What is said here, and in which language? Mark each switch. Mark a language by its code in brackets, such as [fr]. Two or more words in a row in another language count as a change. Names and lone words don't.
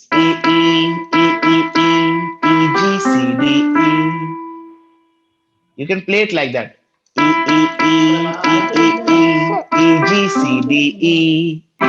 [en] E E E E E E G C D E. You can play it like that. E E E E E E E G C D E.